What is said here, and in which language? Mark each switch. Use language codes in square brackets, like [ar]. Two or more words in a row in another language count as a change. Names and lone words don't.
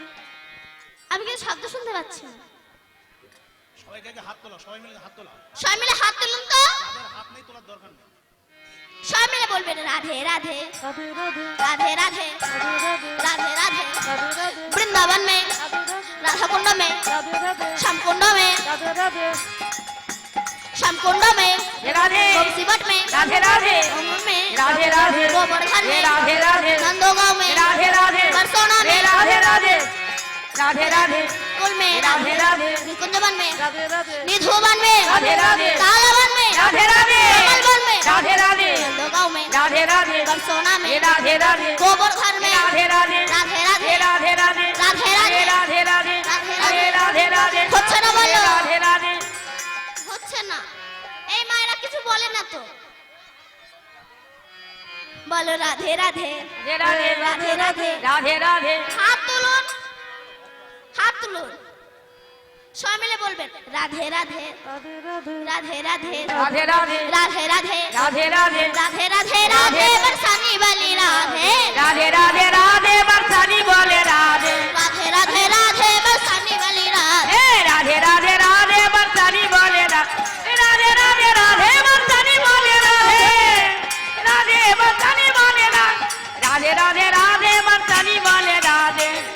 [bn] আমি কিন্তু শব্দ শুনতে পাচ্ছি না সবাইকে আগে হাত তোলা, সবাই মিলে হাত তোলা। সবাই মিলে হাত তুলুন তো তাদের হাত নেই, তোলার দরকার নেই। সবাই মিলে বলবেন রাধে রাধে রাধে রাধে [hi] राधे राधे राधे राधे राधे राधे राधे राधे वृंदावन में राधे राधे राधा कुंड में राधे राधे श्याम कुंड में राधे राधे श्याम कुंड में राधे गोमती मठ में राधे राधे गंगा में राधे राधे गोवर्धन में राधे राधे नंदोगांव में राधे राधे बरसोना में राधे राधे राधे राधे कुल में राधे राधे निकुंजवन में राधे राधे निधुवन में राधे राधे तालावन में राधे राधे कमलवन में राधे राधे नंदोगांव में राधे राधे बरसोना में राधे राधे गोवर्धन में राधे राधे राधे राधे राधे राधे राधे राधे राधे राधे राधे राधे [bn] হচ্ছে না বলো? [hi] राधे राधे [bn] হচ্ছে না এই মায়েরা কিছু বলে না তো বলো রাধে রাধে [hi] राधे [bn] রাধে রাধে [hi] राधे राधे [bn] হাত তুলুন হাত তুলুন সবাই মিলে বলবেন রাধে রাধে [hi] राधे राधे [bn] রাধে রাধে [hi] राधे राधे राधे राधे राधे राधे राधे राधे राधे बरसानी वाली राधे राधे राधे राधे बरसानी बोले राधे राधे राधे राधे बरसानी वाली राधे हे राधे राधे राधे बरसानी बोले राधे राधे राधे राधे बरसानी बोले राधे राधे बरसानी बोले राधे राधे राधे बरसानी बोले राधे